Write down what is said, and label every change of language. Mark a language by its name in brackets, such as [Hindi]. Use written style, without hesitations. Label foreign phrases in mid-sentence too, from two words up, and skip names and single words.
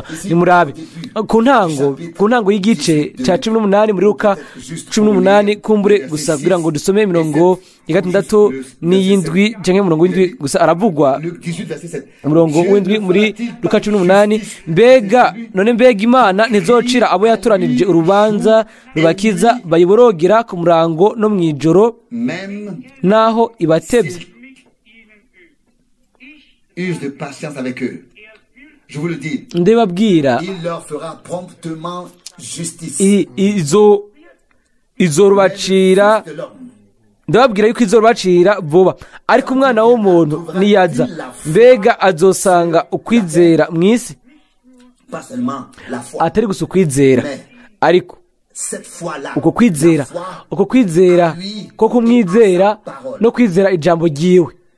[Rundi] Nimurabe ku ntango y'igice cya 18 muri Luka 18, kumbure gusa kugira ngo dusome 67 n'iyindwi cyangwa 7 gusa, aravugwa 7 muri Luka 18. mbega Imana ntizocira abo yatoranirije urubanza rubakiza, bayiborogera ku murango no mw'ijoro, naho ibatebye. [French] Use de patience avec eux. Je vous le dis. [Rundi] Ndebabwira, [French] il leur fera promptement justice. [Rundi] Izorubacira, ndababwira yuko izorubacira vuba. Ariko umwana w'umuntu niyaza, mbega azosanga ukwizera mw'isi? Atari gusa ukwizera, ariko uko kwizera ko kumwizera no kwizera ijambo ryiwe.